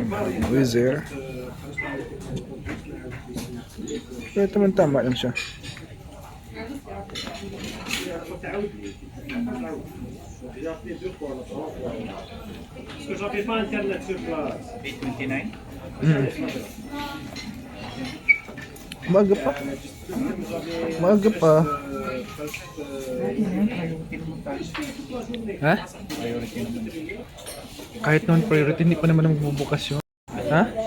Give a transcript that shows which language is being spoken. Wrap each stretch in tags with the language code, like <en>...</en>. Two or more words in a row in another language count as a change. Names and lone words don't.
<tl>Wizard. Pero tama lang siya.</tl> <fr>Parce que j'en fais pas un Internet sur place.</fr> <tl>829. Umaga pa. Umaga pa. Ha? Priority naman. Kahit non-priority, hindi pa naman magbubukas yun. Ha?</tl>